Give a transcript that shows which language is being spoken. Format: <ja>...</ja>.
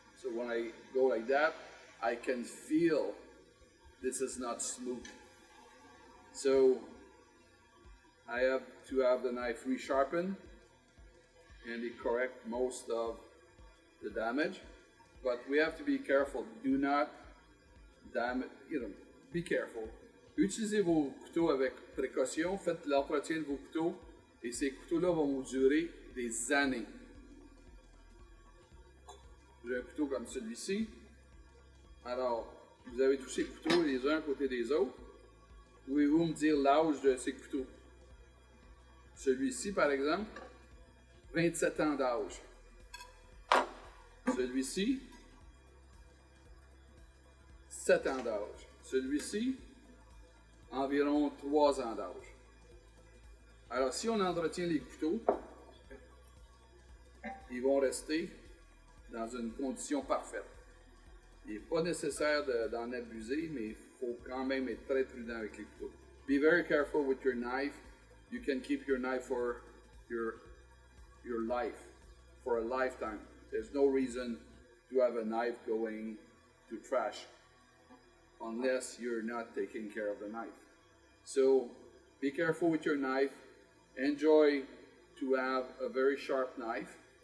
<en>So when I go like that, I can feel this is not smooth. So I have to have the knife resharpened and it correct most of the damage. But we have to be careful. Do not damage, be careful.</en> <fr>Utilisez vos couteaux avec précaution, faites l'entretien de vos couteaux et ces couteaux-là vont vous durer des années. J'ai un couteau comme celui-ci. Alors, vous avez tous ces couteaux les uns à côté des autres. Pouvez-vous me dire l'âge de ces couteaux? Celui-ci, par exemple, 27 ans d'âge. Celui-ci, 7 ans d'âge. Celui-ci, environ 3 ans d'âge. Alors, si on entretient les couteaux, ils vont rester dans une condition parfaite. Il n'est pas nécessaire d'en abuser, mais il faut quand même être très prudent avec les couteaux.</fr> <en>Be very careful with your knife. You can keep your knife for your life, for a lifetime. There's no reason to have a knife going to trash unless you're not taking care of the knife. So be careful with your knife. Enjoy to have a very sharp knife.</en>